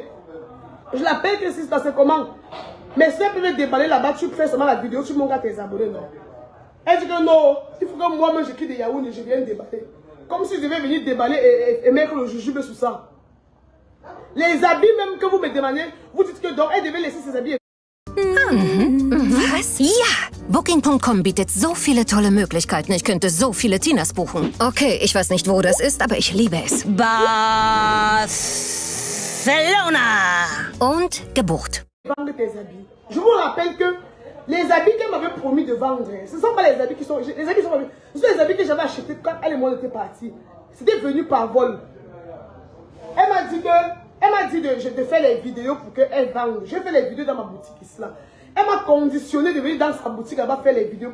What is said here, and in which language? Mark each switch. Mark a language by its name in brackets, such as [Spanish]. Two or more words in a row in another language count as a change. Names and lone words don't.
[French] Je l'appelle que c'est comment. Mais si elle peut me déballer là-bas, tu fais seulement la vidéo, tu montres à tes abonnés, non. Elle dit que non, il faut que moi-même je quitte Yaoundé, je viens déballer. Comme si je devais venir déballer et mettre le jujube sur ça. Les habits même que vous me demandez, vous dites que donc elle devait laisser ses habits. [German] Was? Ja! Booking.com bietet so viele tolle Möglichkeiten. Ich könnte so viele Tinas buchen. Okay, ich weiß nicht, wo das ist, aber ich liebe es. Barcelona! Und gebucht. [French] Vendre tes habits. Je vous rappelle que les habits qu'elle m'avait promis de vendre, ce ne sont pas les habits qui sont... Les habits sont ce sont les habits que j'avais achetés quand elle et moi étaient partis. C'était venu par vol. Elle m'a dit que je te fais les vidéos pour qu'elle vende. J'ai fait les vidéos dans ma boutique ici là. Elle m'a conditionné de venir dans sa boutique là-bas faire les vidéos.